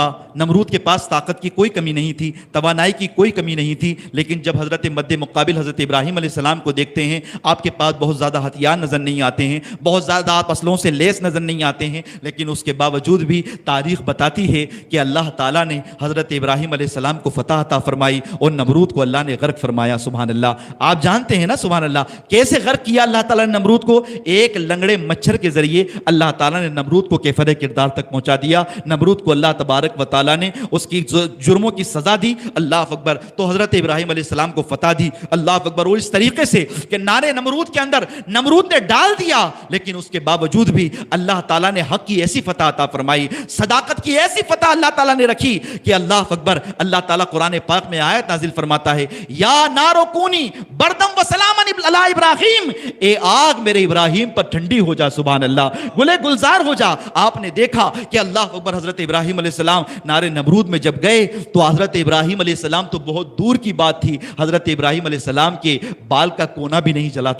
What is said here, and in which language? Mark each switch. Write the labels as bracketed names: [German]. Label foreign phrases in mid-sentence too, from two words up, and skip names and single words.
[Urdu] نمرود کے پاس طاقت کی کوئی کمی نہیں تھی، توانائی کی کوئی کمی نہیں تھی، لیکن جب حضرت مد مقابل حضرت ابراہیم علیہ السلام کو دیکھتے ہیں، آپ کے پاس بہت زیادہ ہتھیار نظر نہیں آتے ہیں، بہت زیادہ آپ اسلحوں سے لیس نظر نہیں آتے ہیں، لیکن اس کے باوجود بھی تاریخ بتاتی ہے کہ اللہ تعالیٰ نے حضرت ابراہیم علیہ السلام کو فتح عطا فرمائی اور نمرود کو اللہ نے غرق فرمایا. [Arabic] سبحان اللہ. [Urdu] आप جانتے ہیں نا [Arabic] سبحان اللہ [Urdu] کیسے غرق کیا اللہ تعالیٰ نے نمرود کو؟ ایک لنگڑے مچھر کے ذریعے اللہ تعالیٰ نے نمرود کو کیفر کردار تک پہنچا دیا. نمرود کو اللہ [Arabic] تبارک و تعالیٰ [Urdu] نے اس کی جرموں کی سزا دی. [Arabic] اللہ اکبر. [Urdu] تو حضرت ابراہیم [Arabic] علیہ السلام [Urdu] کو فتح دی. [Arabic] اللہ اکبر. [Urdu] اور اس طریقے سے کہ نارے نمرود کے اندر نمرود نے ڈال دیا, لیکن اس کے باوجود بھی اللہ تعالیٰ نے حق کی ایسی فتح عطا فرمائی, صداقت کی ایسی فتح اللہ تعالیٰ نے رکھی کہ [Arabic] اللہ اکبر. [Urdu] اللہ تعالیٰ قرآن پاک میں آیت نازل فرماتا ہے, [Arabic] یا نارو کونی بردم و سلام علی ابراہیم, [Urdu] اے آگ میرے ابراہیم پر ٹھنڈی ہو جا. [Arabic] سبحان اللہ. [Urdu] گلے گلزار ہو جا. آپ نے دیکھا کہ [Arabic] اللہ اکبر [Urdu] حضرت ابراہیم [Arabic] علیہ السلام [Urdu] نارے نمرود میں جب گئے تو حضرت ابراہیم [Arabic] علیہ السلام [Urdu] تو بہت دور کی بات تھی, حضرت ابراہیم [Arabic] علیہ السلام [Urdu] کے بال کا کونا بھی نہیں جلا تھا.